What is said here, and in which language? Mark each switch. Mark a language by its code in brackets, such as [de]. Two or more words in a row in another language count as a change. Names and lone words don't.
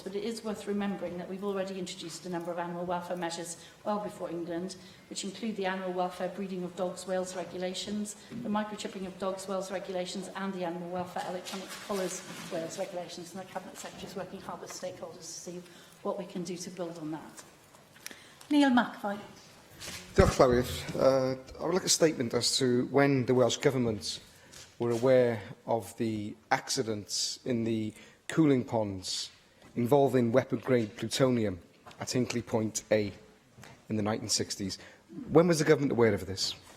[en] But it is worth remembering that we've already introduced a number of animal welfare measures well before England, which include the Animal Welfare Breeding of Dogs Wales regulations, the microchipping of dogs Wales regulations, and the Animal Welfare Electronic Collars Wales regulations. And the Cabinet Secretary is working hard with stakeholders to see what we can do to build on that. Neil McAvoy. [cy] Diolch, Llywydd. [en] I would like a statement as to when the Welsh Government were aware of the accidents in the cooling ponds involving weapon-grade plutonium at Hinkley Point A in the 1960s. When was the Government aware of this?